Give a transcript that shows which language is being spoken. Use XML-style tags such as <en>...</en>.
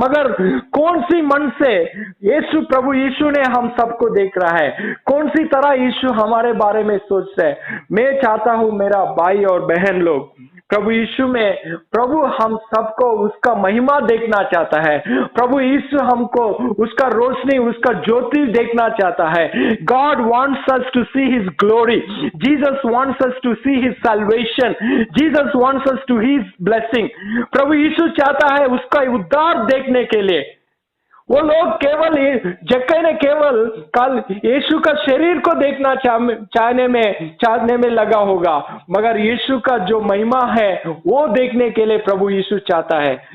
<hi>मगर कौन सी मन से प्रभु यीशु ने हम सबको देख रहा है, कौन सी तरह यीशु हमारे बारे में सोचता है। मैं चाहता हूं मेरा भाई और बहन लोग प्रभु यीशु में, प्रभु हम सबको उसका महिमा देखना चाहता है। प्रभु यीशु हमको उसका रोशनी, उसका ज्योति देखना चाहता है।</hi> <en>God wants us to see His glory. Jesus wants us to see His salvation. Jesus wants us to His blessing.</en> <hi>प्रभु यीशु चाहता है उसका उद्धार देखने के लिए। वो लोग जक्कई ने केवल कल यीशु का शरीर को देखना चाहने में लगा होगा, मगर यीशु का जो महिमा है वो देखने के लिए प्रभु यीशु चाहता है।</hi>